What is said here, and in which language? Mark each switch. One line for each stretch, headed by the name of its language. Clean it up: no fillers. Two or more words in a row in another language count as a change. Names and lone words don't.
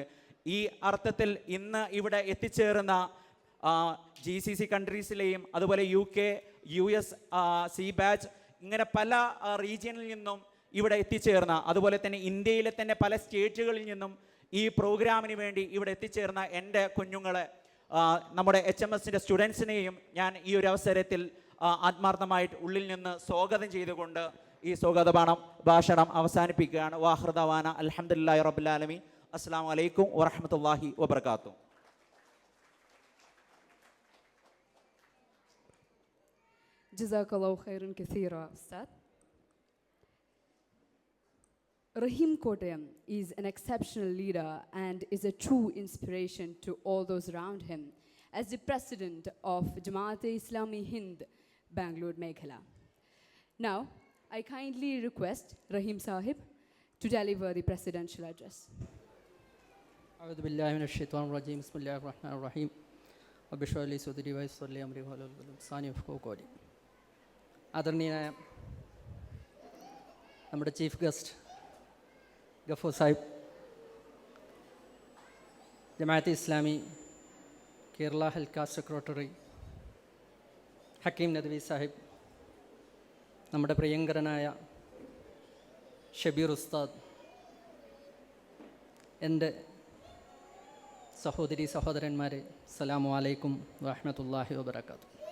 Malayalam: ഈ അർത്ഥത്തിൽ ഇന്ന് ഇവിടെ എത്തിച്ചേർന്ന GCC കൺട്രീസിലെയും അതുപോലെ UK, US, CBACH ഇങ്ങനെ പല റീജിയനിൽ നിന്നും ഇവിടെ എത്തിച്ചേർന്ന, അതുപോലെ തന്നെ ഇന്ത്യയിലെ തന്നെ പല സ്റ്റേറ്റുകളിൽ നിന്നും ഈ പ്രോഗ്രാമിന് വേണ്ടി ഇവിടെ എത്തിച്ചേർന്ന എൻ്റെ കുഞ്ഞുങ്ങളെ, നമ്മുടെ HMSൻ്റെ സ്റ്റുഡൻസിനെയും ഞാൻ ഈ ഒരു അവസരത്തിൽ ആത്മാർത്ഥമായിട്ട് ഉള്ളിൽ നിന്ന് സ്വാഗതം ചെയ്തുകൊണ്ട് ഈ ഭാഷണം അവസാനിപ്പിക്കുകയാണ്.
Arabic: وآخر دعوانا الحمد لله رب العالمين. السلام عليكم ورحمة الله وبركاته. جزاك الله خيرا كثيرا، أستاذ.
English: Rahim Kottayam is an exceptional leader and is a true inspiration to all those around him as the president of Jamaat-e-Islami Hind, Bangalore, Meghalaya. Now, I kindly request Rahim Sahib to deliver the presidential address.
Arabic: أعوذ بالله من الشيطان الرجيم بسم الله الرحمن الرحيم رب اشرح لي صدري ويسر لي أمري واحلل عقدة من لساني يفقهوا قولي.
Malayalam: ആദരണീയനായ നമ്മുടെ
English: chief guest
Malayalam: ഗഫൂർ സാഹിബ്, ജമാഅത്തെ ഇസ്ലാമി കേരള ഹൽക്ക സെക്രട്ടറി ഹക്കീം നദ്വി സാഹിബ്, നമ്മുടെ പ്രിയങ്കരനായ ഷബീർ ഉസ്താദ്, എൻ്റെ സഹോദരി സഹോദരന്മാരെ,
Arabic: السلام عليكم ورحمة الله وبركاته.